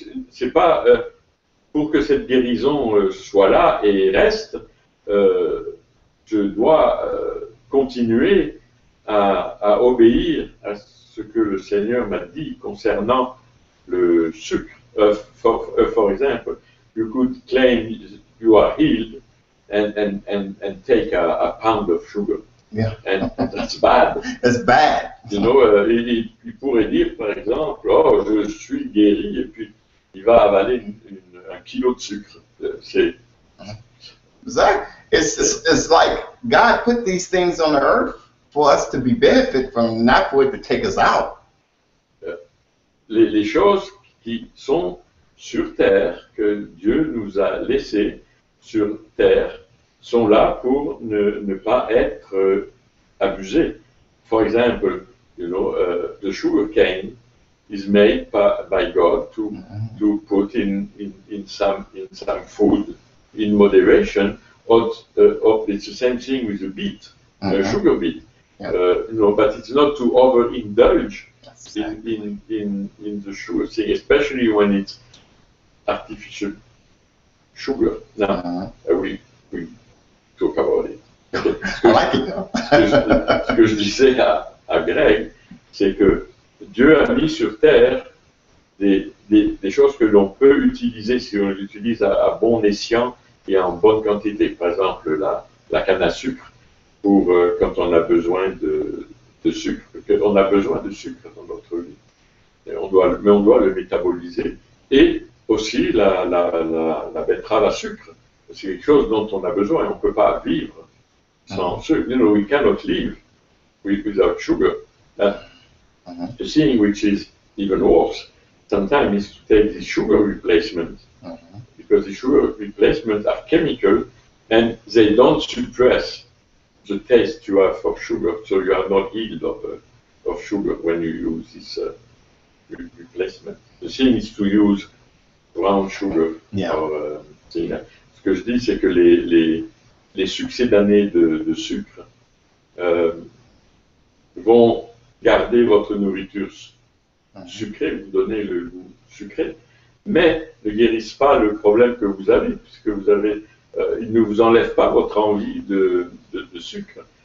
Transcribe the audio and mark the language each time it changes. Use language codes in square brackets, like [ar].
[fr] C'est pas pour que cette guérison soit là et reste, je dois continuer à obéir à ce que le Seigneur m'a dit concernant le sucre. [en] For example, you could claim you are healed and take a pound of sugar. Yeah. And that's bad. It's bad. You know, [fr] il pourrait dire, par exemple, oh, je suis guéri, et puis il va avaler un kilo de sucre. C'est... [en] It's like God put these things on the earth for us to be benefit from, not for it to take us out. [fr] Les choses qui sont sur terre, que Dieu nous a laissées sur terre, sont là pour ne pas être abusées. [en] For example, you know, the sugar cane is made by God to put in some food in moderation. Or it's the same thing with the beet, sugar beet. Yeah. You know, but it's not to overindulge in the sugar thing, especially when it's artificial sugar. Now, we talk about it. I like it though. [fr] Ce que je disais à Greg, c'est que Dieu a mis sur terre des choses que l'on peut utiliser si on l'utilise à bon escient et en bonne quantité. Par exemple, la canne à sucre, pour quand on a besoin de sucre. On a besoin de sucre dans notre vie. Mais on doit le métaboliser. Et aussi la betterave à sucre. C'est quelque chose dont on a besoin. On ne peut pas vivre sans sucre. [en] You know, we cannot live without sugar. The thing which is even worse sometimes is to take the sugar replacement. Because the sugar replacements are chemical and they don't suppress the taste you have for sugar, so you are not healed of sugar when you use this replacement. The thing is to use brown sugar. Yeah. [fr] Ce que je dis, c'est que les succédanés de sucre vont garder votre nourriture sucrée, vous donner le goût sucré, mais ne guérissent pas le problème que vous avez, puisque vous avez, ils ne vous enlèvent pas votre envie de sucre.